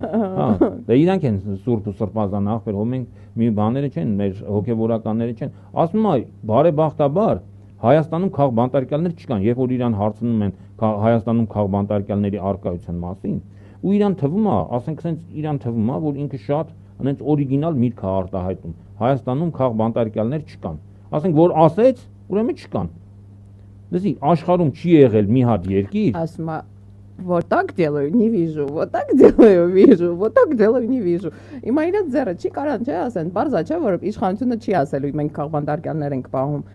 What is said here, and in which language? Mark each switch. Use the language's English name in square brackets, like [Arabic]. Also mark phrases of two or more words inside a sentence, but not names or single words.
[Armenian] Հա, դա իրանք են սուրբ ու սրբազան ախպեր, հո մենք մի բաները չեն, մեր հոգևորականները չեն։ Ասում եմ, բարեբախտաբար Հայաստանում քաղ բանտարկյալներ չկան, երբ որ իրան հարցնում են Հայաստանում քաղ բանտարկյալների առկայության մասին, ու իրան թվում է, ասենք sense իրան թվում է, որ ինքը շատ այնց օրիգինալ միտք է արտահայտում։ Հայաստանում քաղ бантարկյալներ չկան։ Ասենք որ ասեց, ուրեմն չկան։ Դասի աշխարհում չի եղել մի հատ երկիր։ Ասում է [Russian] вот так делаю, не вижу, вот так делаю, вижу, вот так делаю, не вижу։ [Armenian] Հիմա իրաց ձեռը չի կարան չէ ասեն, բարձա չէ որ իշխանությունը չի ասելու մենք քաղ բանտարկյալներ ենք պահում։